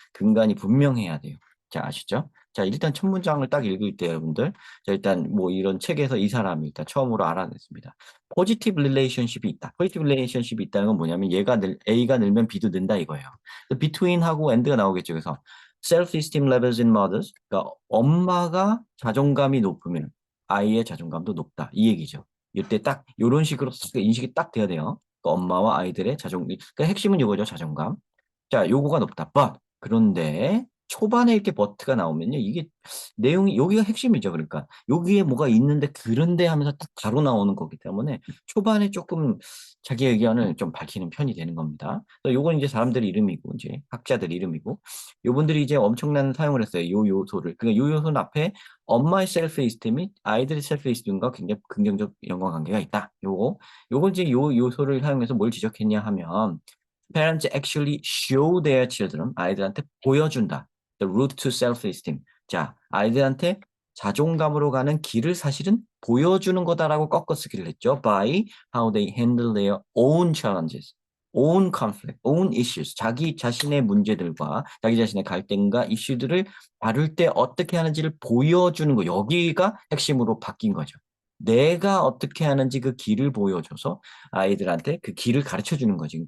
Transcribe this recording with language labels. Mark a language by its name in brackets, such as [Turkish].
[Korean] 근간이 분명해야 돼요. 자, 아시죠? 자, 일단 첫 문장을 딱 읽을 때 여러분들, 자, 일단 뭐 이런 책에서 이 사람이 일단 처음으로 알아냈습니다. 포지티브 릴레이션십이 있다. 포지티브 릴레이션십이 있다는 건 뭐냐면 A가 늘면 B도 는다 이거예요. between하고 and가 나오겠죠. 그래서 [English] self-esteem levels in mothers. [Korean] 그러니까 엄마가 자존감이 높으면 아이의 자존감도 높다. 이 얘기죠. 이때 딱 이런 식으로 인식이 딱 돼야 돼요. 그러니까 엄마와 아이들의 그러니까 핵심은 이거죠. 자존감. 자, 요거가 높다. but 그런데 초반에 이렇게 but가 나오면요. 이게 내용이 여기가 핵심이죠. 그러니까 여기에 뭐가 있는데 그런데 하면서 딱 바로 나오는 거기 때문에 초반에 조금 자기 의견을 좀 밝히는 편이 되는 겁니다. 요건 이제 사람들 이름이고 이제 학자들 이름이고 요분들이 이제 엄청난 사용을 했어요. 요 요소를. 그러니까 요 요소는 앞에 엄마의 셀프 이스템이 아이들의 셀프 이스템과 굉장히 긍정적 연관관계가 있다. 요거 이제 요 요소를 사용해서 뭘 지적했냐 하면 [English] parents actually show their children [Korean] 아이들한테 보여준다. [English] The route to self-esteem. [Korean] 자, 아이들한테 자존감으로 가는 길을 사실은 보여주는 거다라고 꺾어 쓰기를 했죠. [English] By how they handle their own challenges, own conflict, own issues. [Korean] 자기 자신의 문제들과 자기 자신의 갈등과 이슈들을 다룰 때 어떻게 하는지를 보여주는 거. 여기가 핵심으로 바뀐 거죠. 내가 어떻게 하는지 그 길을 보여줘서 아이들한테 그 길을 가르쳐 주는 거지.